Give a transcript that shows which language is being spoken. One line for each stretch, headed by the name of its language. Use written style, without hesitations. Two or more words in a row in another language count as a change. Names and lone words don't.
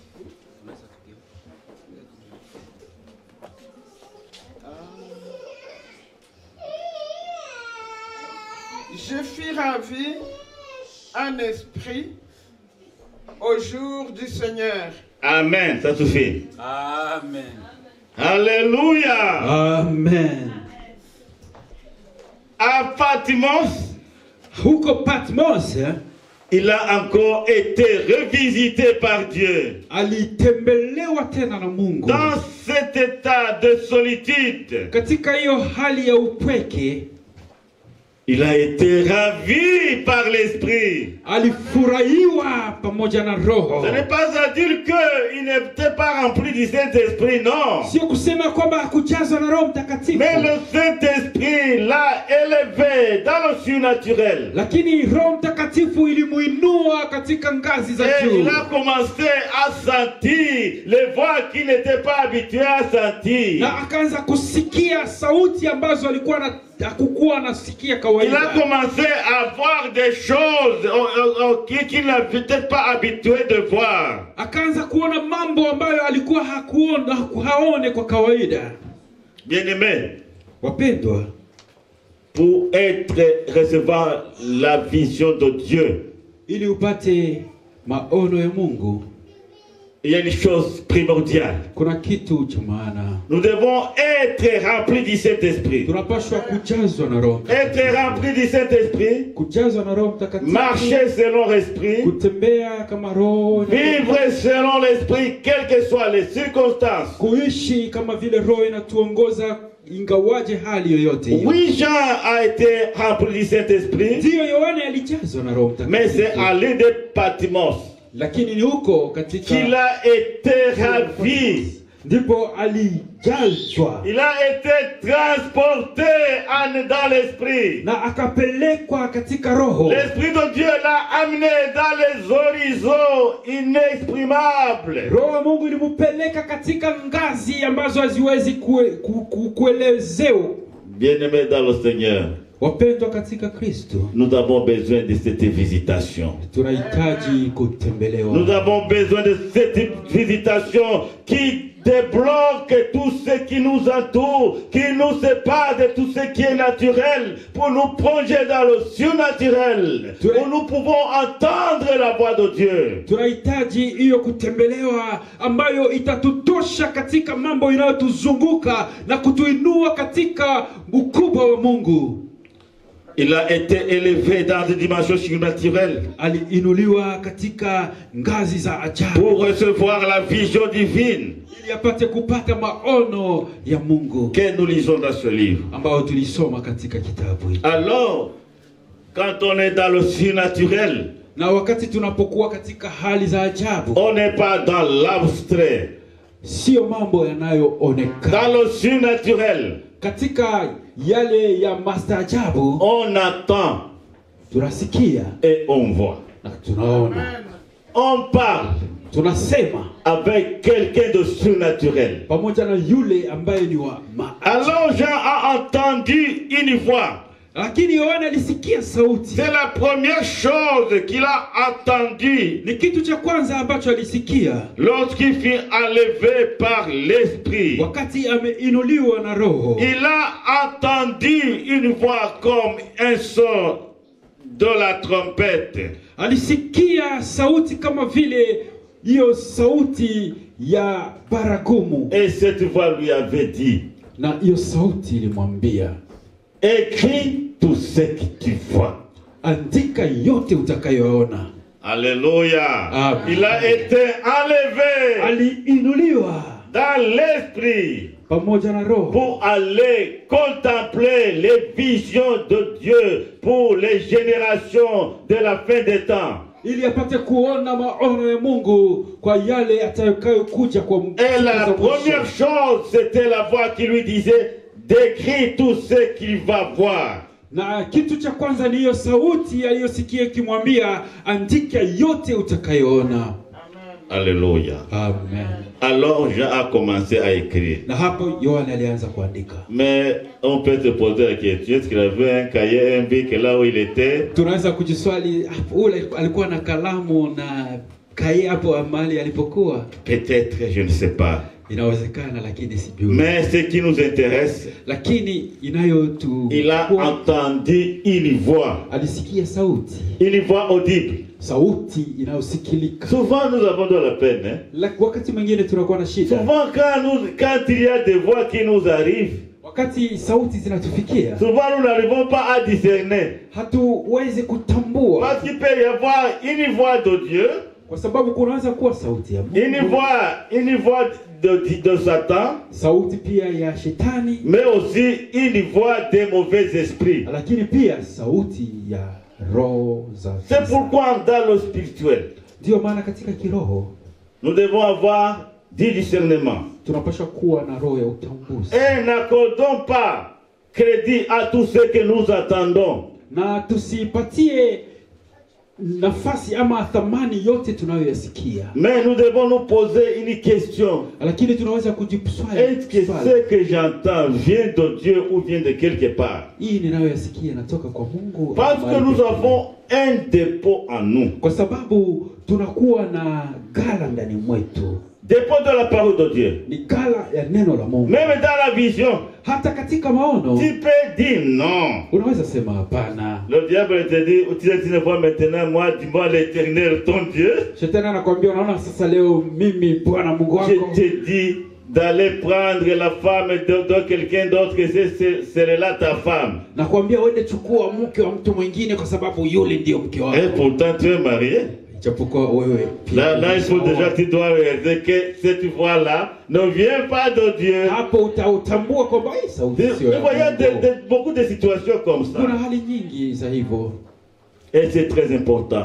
French: Je fus ravi en esprit au jour du Seigneur. Amen, ça suffit. Amen. Alléluia. Amen. À Patmos,
Swahili: Huko Patmos,
French: il a encore été revisité par Dieu.
Swahili: alitembelewa tena na Mungu.
French: Dans cet état de solitude,
Swahili: Katika hiyo hali ya upweke,
French: il a été ravi par l'Esprit.
Swahili: alifurahiwa pamoja na Roho.
French: Ce n'est pas à dire qu'il n'était pas rempli du Saint-Esprit, non.
Swahili: Sio kusema kwamba hakujazwa na Roho Mtakatifu,
French: Mais le Saint-Esprit l'a élevé dans le surnaturel.
Swahili: lakini Roho Mtakatifu ilimuinua katika ngazi za
French: Et
Swahili: juu,
French: il a commencé à sentir les voix qu'il n'était pas habitué à sentir.
Swahili: na akaanza kusikia sauti ambazo alikuwa hakukuwa anasikia
French: Il a
Swahili: kawaida.
French: commencé à voir des choses qu'il n'était pas habitué de voir.
Swahili: Akaanza kuona mambo ambayo alikuwa haone kwa kawaida.
French: Bien-aimé,
Swahili: Wapendwa,
French: pour recevoir la vision de Dieu,
Swahili: ili upate maono ya Mungu,
French: il y a une chose primordiale.
Swahili: kuna kitu cha maana.
French: Nous devons être remplis du Saint-Esprit.
Swahili: Tunapaswa kujazwa na Roho,
French: Être remplis du Saint-Esprit,
Swahili: kujazwa na Roho Mtakatifu,
French: marcher selon l'Esprit,
Swahili: kutembea kama Roho,
French: vivre selon l'Esprit, quelles que soient les circonstances.
Swahili: kuishi kama vile Roho inatuongoza ingawaje hali yoyote hiyo.
French: Oui, Jean a été rempli du Saint-Esprit,
Swahili: Ndiyo, Yohana alijazwa na Roho
French: mais c'est
Swahili: Mtakatifu,
French: à l'île de Patmos
Swahili: lakini ni huko katika
French: qu'il a été ravi.
Swahili: ndipo alijazwa
French: Il a été transporté dans l'Esprit.
Swahili: na akapelekwa katika Roho.
French: L'Esprit de Dieu l'a amené dans les horizons inexprimables.
Swahili: Roho wa Mungu ilimupeleka katika ngazi ambazo haziwezi kuelezewa.
French: Bien-aimés dans le Seigneur,
Swahili: Wapendwa katika Kristo,
French: nous avons besoin de cette visitation.
Swahili: tunahitaji
French: Nous
Swahili: kutembelewa.
French: avons besoin de cette visitation qui débloque tout ce qui nous entoure, qui nous sépare de tout ce qui est naturel, pour nous plonger dans le surnaturel, où nous pouvons entendre la voix de Dieu.
Swahili: Tunahitaji hiyo kutembelewa ambayo itatutosha katika mambo inayotuzunguka na kutuinua katika ukubwa wa Mungu.
French: Il a été élevé dans des dimensions surnaturelles
Swahili: Aliinuliwa katika ngazi za ajabu
French: pour recevoir la vision divine
Swahili: ili apate kupata maono ya Mungu
French: que nous lisons dans ce livre.
Swahili: ambayo tulisoma katika kitabu hiki.
French: Alors, quand on est dans le surnaturel,
Swahili: Na wakati tunapokuwa katika hali za ajabu,
French: on n'est pas dans l'abstrait.
Swahili: sio mambo yanayoonekana.
French: Dans le surnaturel,
Swahili: Katika yale ya mastaajabu
French: on attend
Swahili: tunasikia
French: et on voit.
Swahili: na tunaona,
French: On parle
Swahili: tunasema
French: avec quelqu'un de surnaturel.
Swahili: pamoja na yule ambaye ni wa
French: Alors Jean a entendu une voix.
Swahili: lakini Yohana alisikia sauti.
French: C'est la première chose qu'il a entendue
Swahili: Ni kitu cha kwanza ambacho alisikia
French: lorsqu'il fut enlevé par l'Esprit.
Swahili: wakati ameinuliwa na Roho.
French: Il a entendu une voix comme un son de la trompette.
Swahili: Alisikia sauti kama vile hiyo sauti ya baragumu,
French: Et cette voix lui avait dit,
Swahili: na hiyo sauti ilimwambia,
French: écris tout ce que tu vois.
Swahili: andika yote utakayoona.
French: Alléluia. Amen. Il a été enlevé
Swahili: Aliinuliwa
French: dans l'Esprit
Swahili: pamoja na Roho
French: pour aller contempler les visions de Dieu pour les générations de la fin des temps.
Swahili: ili apate kuona maono ya Mungu kwa yale atakayokuja kwa
French: Et la première chose, c'était la voix qui lui disait d'écrire tout ce qu'il va voir.
Swahili: na kitu cha kwanza ni hiyo sauti aliyosikia ikimwambia andika yote utakayoona.
French: Alléluia. Amen. Alors Jean a commencé à écrire.
Swahili: Na hapo Yohana alianza kuandika.
French: Mais on peut se poser la question, est-ce qu'il avait un cahier, un bic là où il était?
Swahili: Tunaweza kujiswali ule alikuwa na kalamu na kaye hapo amali alipokuwa?
French: Peut-être, je ne sais pas.
Swahili: Inawezekana lakini sijui.
French: Mais ce qui nous intéresse,
Swahili: Lakini inayotu
French: il a entendu une voix.
Swahili: Alisikia sauti.
French: Une voix audible.
Swahili: Sauti inayosikilika.
French: Souvent nous avons de la peine. Hein?
Swahili: Wakati mwingine tunakuwa na shida.
French: Souvent quand il y a des voix qui nous arrivent,
Swahili: wakati sauti zinatufikia,
French: souvent nous n'arrivons pas à discerner.
Swahili: Hatuwezi kutambua.
French: Parce qu'il peut y avoir une voix de Dieu.
Swahili: Kwa sababu kunaweza kuwa sauti ya Mungu.
French: Une voix de Satan.
Swahili: Sauti pia ya shetani.
French: Mais aussi une voix des mauvais esprits.
Swahili: Lakini pia sauti ya roho za.
French: C'est pourquoi dans le spirituel,
Swahili: ndio maana katika kiroho,
French: nous devons avoir du discernement.
Swahili: Tunapaswa kuwa na roho ya utambuzi.
French: Et n'accordons pas crédit à tout ce que nous attendons.
Swahili: Na tusipatie nafasi ama thamani yote tunayoyasikia.
French: Mais nous devons nous poser une question.
Swahili: Lakini tunaweza kujiswali.
French: Est-ce que ce que j'entends vient de Dieu ou vient de quelque part?
Swahili: Hii ninayoyasikia natoka kwa Mungu.
French: Parce que nous avons un dépôt en nous.
Swahili: Kwa sababu tunakuwa na ghala ndani mwetu.
French: Dépôt de la parole de Dieu.
Swahili: Ni ghala ya neno la Mungu.
French: Même dans la vision.
Swahili: Hata katika maono.
French: Tu peux dire non.
Swahili: Unaweza sema hapana.
French: Le diable te dit, tu ne vois maintenant moi, dis-moi l'Éternel ton Dieu.
Swahili: Shetani anakuambia unaona sasa leo mimi Bwana Mungu wako.
French: Je te dis d'aller prendre la femme de quelqu'un d'autre que c'est là ta femme.
Swahili: Nakwambia uende chukua mke wa mtu mwingine kwa sababu yule ndio mke wako.
French: Et pourtant tu es marié. Là, il faut déjà que tu dois réaliser que cette voix-là ne vient pas de Dieu. Vous voyez beaucoup de situations comme ça. Et c'est très important.